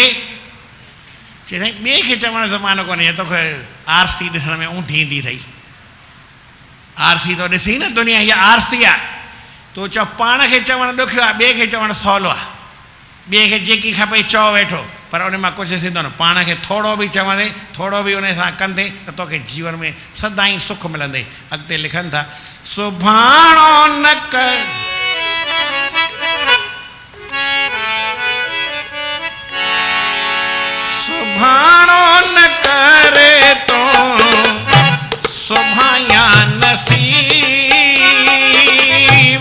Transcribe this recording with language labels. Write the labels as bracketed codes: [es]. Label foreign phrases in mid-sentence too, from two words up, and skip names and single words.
[sd] चए साईं ॿिए खे चवण जो ज़मानो कोन्हे, तोखे आरसी ॾिसण में ऊंधी ईंदी अथई, आरसी तो ॾिसी न, दुनिया हीअ आरसी आहे। तूं चओ पाण खे चवणु ॾुखियो आहे, ॿिए खे चवणु सवलो आहे। ॿिए खे जेकी खपे चओ वेठो, पर उन मां कुझु थींदो न। पाण खे थोरो बि चवंदे, थोरो बि उन सां कंदे त तोखे जीवन में सदाईं सुख मिलंदे। अॻिते लिखनि था, सुभाणो न कर सुभाणो न करे तो सुभाया नसीब,